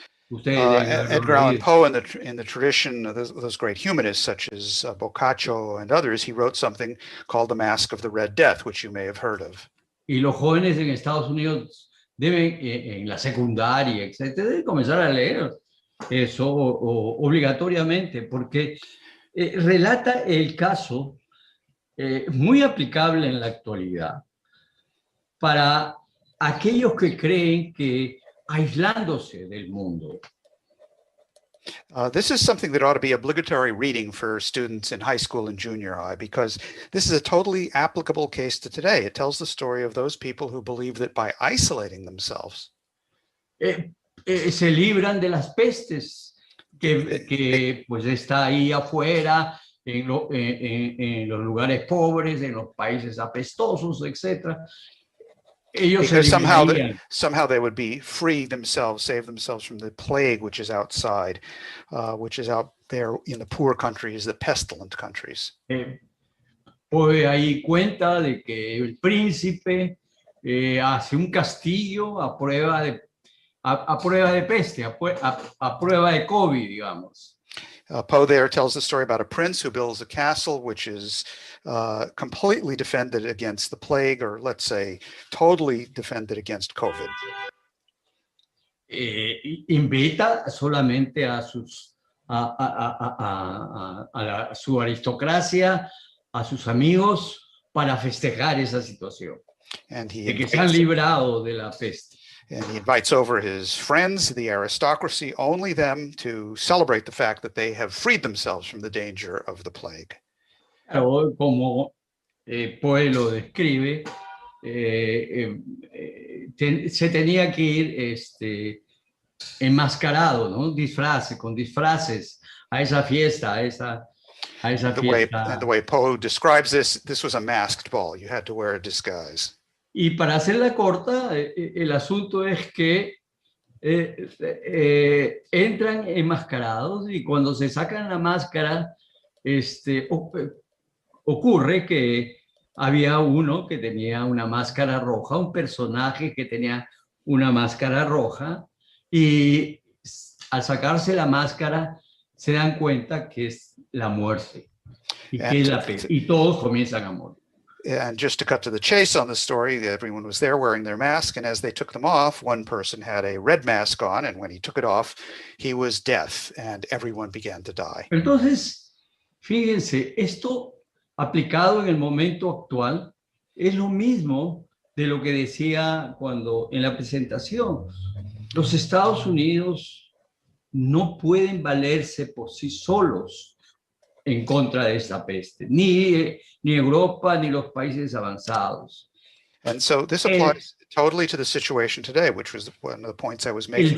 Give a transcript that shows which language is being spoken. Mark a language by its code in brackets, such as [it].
[en] Edgar Allan Poe, in the tradition of those great humanists such as Boccaccio and others, he wrote something called The Mask of the Red Death, which you may have heard of. [es] Y los jóvenes en Estados Unidos deben, en la secundaria, etcétera, deben comenzar a leer eso obligatoriamente, porque relata el caso muy aplicable en la actualidad para aquellos que creen que aislándose del mundo. [en] This is something that ought to be obligatory reading for students in high school and junior high, because this is a totally applicable case to today. It tells the story of those people who believe that by isolating themselves, [es] se libran de las pestes que pues está ahí afuera, en los lugares pobres, en los países apestosos, etc. [en] Because somehow they would be free themselves, save themselves from the plague, which is outside, which is out there in the poor countries, the pestilent countries. [es] Pues ahí cuenta de que el príncipe hace un castillo a prueba de peste, a prueba de COVID, digamos. [en] Poe there tells the story about a prince who builds a castle which is completely defended against the plague, or let's say totally defended against COVID. [es] Invita solamente a su aristocracia, a sus amigos, para festejar esa situación, de que se han librado de la peste. [en] And he invites over his friends, the aristocracy, only them, to celebrate the fact that they have freed themselves from the danger of the plague. [es] Claro, como Poe lo describe, se tenía que ir enmascarado, ¿no? Con disfraces a esa fiesta, a esa fiesta. [en] And the way Poe describes this was a masked ball. You had to wear a disguise. [es] Y para hacerla corta, el asunto es que entran enmascarados y cuando se sacan la máscara, ocurre que había uno que tenía una máscara roja, un personaje que tenía una máscara roja, y al sacarse la máscara se dan cuenta que es la muerte y todos comienzan a morir. [en] And just to cut to the chase on the story, everyone was there wearing their mask, and as they took them off, one person had a red mask on, and when he took it off, he was death, and everyone began to die. [es] Entonces, fíjense, esto aplicado en el momento actual es lo mismo de lo que decía cuando en la presentación. Los Estados Unidos no pueden valerse por sí solos en contra de esta peste, ni Europa, ni los países avanzados. [en] And so this applies totally to the situation today, which was one of the points I was making.